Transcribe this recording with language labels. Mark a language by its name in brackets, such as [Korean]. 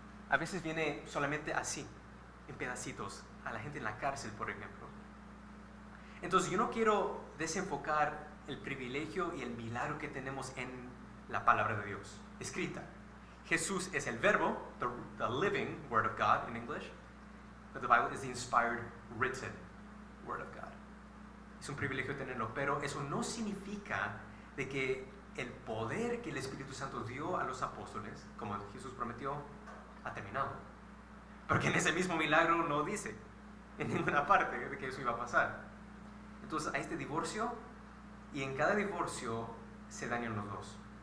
[Spanish] A veces viene solamente así, en pedacitos, a la gente en la cárcel, por ejemplo. Entonces yo no quiero desenfocar el privilegio y el milagro que tenemos en la palabra de Dios, escrita. Jesús es el verbo, [English] the living word of God in English, but the Bible is the inspired, written word of God. [Spanish] Es un privilegio tenerlo, pero eso no significa de que el poder que el Espíritu Santo dio a los apóstoles, como Jesús prometió, ha terminado. Porque en ese mismo milagro no dice en ninguna parte de que eso iba a pasar. Entonces hay este divorcio y en cada divorcio se dañan los dos.